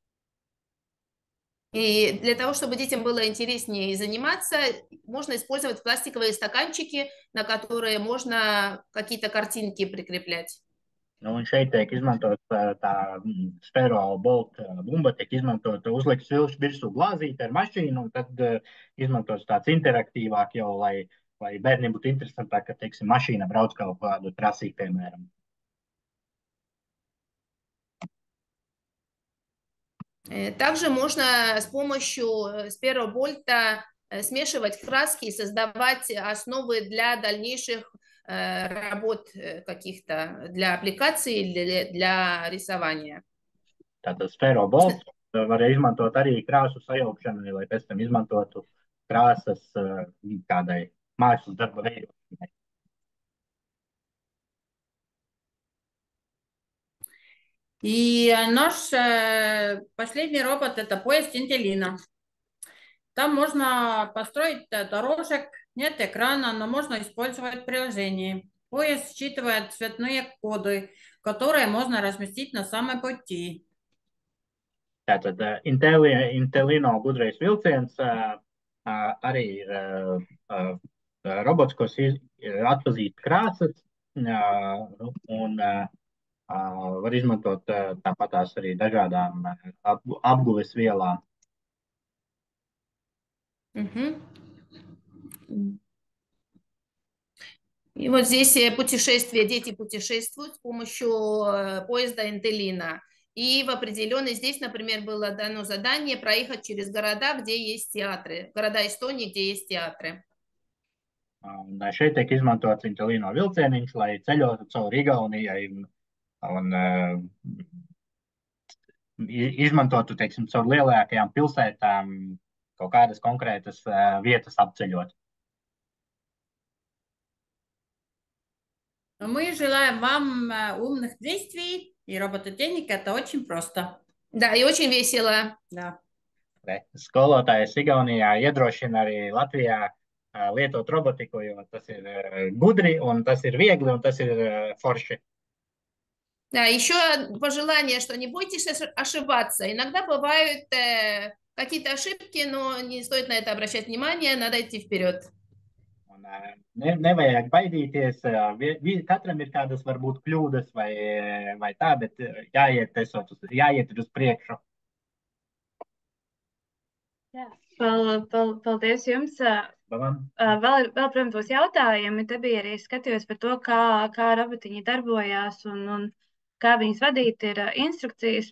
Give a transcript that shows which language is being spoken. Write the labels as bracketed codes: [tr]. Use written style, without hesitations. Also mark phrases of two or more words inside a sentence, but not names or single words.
[ru] И для того, чтобы детям было интереснее заниматься, можно использовать пластиковые стаканчики, на которые можно какие-то картинки прикреплять. [lv] Un šeit tiek izmantot tā Sfero Bolt bumba, tiek izmantot uzlikt virsū glāzīti ar mašīnu, un tad izmantot tāds interaktīvāk jau, lai lai bērniem būtu interesantāk, ka, teiksim, mašīna brauc kaut kādu trasī, piemēram. [ru] Также можно с помощью Sphero-Bolt смешивать краски и создавать основы для дальнейших работ каких-то, для аппликаций или для рисования. [lv] Tātad Sphero-Bolt var izmantot arī krāsu sajaukšanai, lai pēc tam izmantotu krāsas kādai mākslas darba veidošanai. [ru] И наш последний робот – это поезд Интеллина. Там можно построить дорожек, нет экрана, но можно использовать приложение. Поезд считывает цветные коды, которые можно разместить на самом пути. [lv] Tātad Intellino gudrais vilciens arī ir robots, kas atpazīst krāsas un var izmantot tāpatās arī dažādām apguves vielām. [ru] И вот здесь путешествие, дети путешествуют с помощью поезда Интеллина. И в определенной, здесь, например, было дано задание проехать через города, где есть театры, города Эстонии, где есть театры. [lv] Un šeit tiek izmantots Intellino vilcieniņš, lai ceļotu cauri Igaunijai un izmantotu, teiksim, caur lielākajām pilsētām kaut kādas konkrētas vietas apceļot. [ru] Мы желаем вам умных действий и робототехника. Это очень просто. Да, и очень весело. Да. [lv] Skolotājs Igaunijā iedrošina arī Latvijā lietot robotiku, jo tas ir gudri, un tas ir viegli, un tas ir forši. [ru] Да, еще пожелание, что не бойтесь ошибаться. Иногда бывают какие-то ошибки, но не стоит на это обращать внимание, надо идти вперед. [lv] Nevajag baidīties. Katram ir kādas varbūt kļūdas vai tā, bet jāiet uz priekšu. Jā, paldies jums. Vēl, protams, būs jautājumi. Te bija arī skatījos par to, kā robotiņi darbojās un kā viņas vadīt ir instrukcijas.